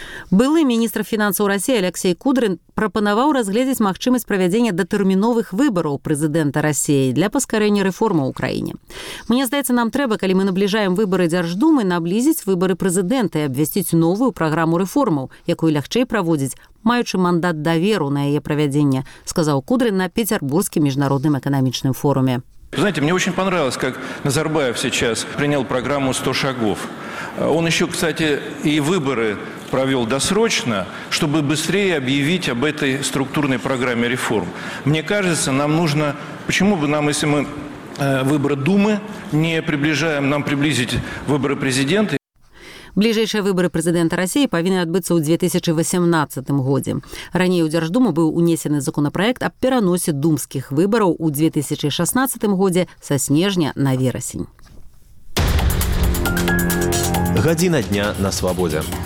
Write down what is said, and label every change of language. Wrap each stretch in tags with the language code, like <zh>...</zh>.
<be>Былы міністр фінансаў Росіі Алексей Кудрын прапанаваў разгледзець магчымасць правядзення датэрміновых выбараў прэзідэнта Росіі для паскарэння рэформы ў краіне. Мне здаецца, нам трэба, калі мы набліжаем выбары дзярждумы, наблізіць выбары прэзідэнта і абвясціць новую праграму рэформаў, якую лягчэй праводзіць, маючы мандат даверу на яе правядзенне, сказаў Кудрын на Пецярбургскім міжнародным эканамічным форуме.</be> <ru>Знаете, мне очень понравилось, как Назарбаев сейчас принял программу «100 шагов». Он еще, кстати, и выборы провел досрочно, чтобы быстрее объявить об этой структурной программе реформ. Мне кажется, нам нужно, почему бы нам, если мы выборы Думы не приближаем, нам приблизить выборы президента.</ru> <be>Бліжэйшыя выбары прэзідэнта Расіі павінны адбыцца ў 2018 годзе. Раней у дзярждуму быў унесены законапраект аб пераносе думскіх выбараў у 2016 годзе са снежня на верасень. Гадзіна дня на свабодзе.</be>